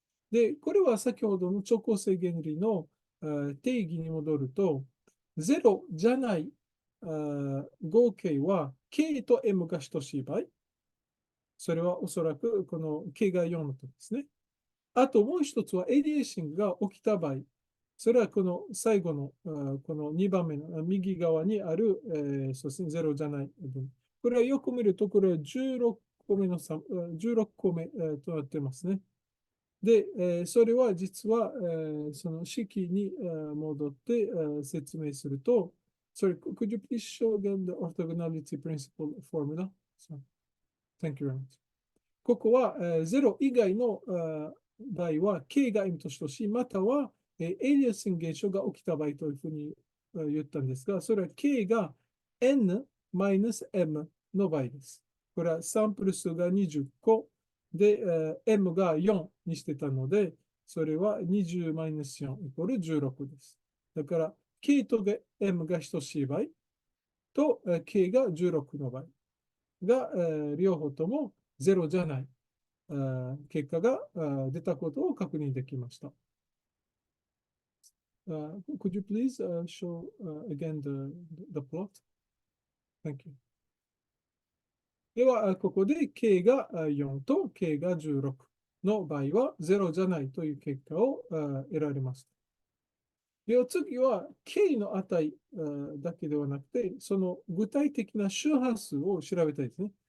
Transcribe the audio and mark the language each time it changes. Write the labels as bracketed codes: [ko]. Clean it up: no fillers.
[ja] で、これは先ほどの直行性原理の定義に戻ると、0じゃない合計は K と M が等しい場合、それはおそらくこの K が4の時ですね。あともう一つはエリエーシングが起きた場合、それはこの最後のこの2番目の右側にある、そうですね、0じゃない部分。これはよく見ると、これは16個目の16個目となってますね。で、それは実はその式に戻って説明すると、 [en] Sorry, could you please show again the orthogonality principle formula? So, thank you very much. [ja] ここは0以外の場合は K が M と等しい、またはエイリアスン現象が起きた場合というふうに言ったんですが、それは K が N-M の場合です。これはサンプル数が20個で、M が4にしてたので、それは20-4イコール16です。だから、K と M が等しい場合と、K が16の場合が、両方とも0じゃない、結果が出たことを確認できました。 [en] Could you please show again the plot? Thank you. [ja] では、ここで K が4と K が16の場合は0じゃないという結果を得られます。では次は K の値だけではなくて、その具体的な周波数を調べたいですね。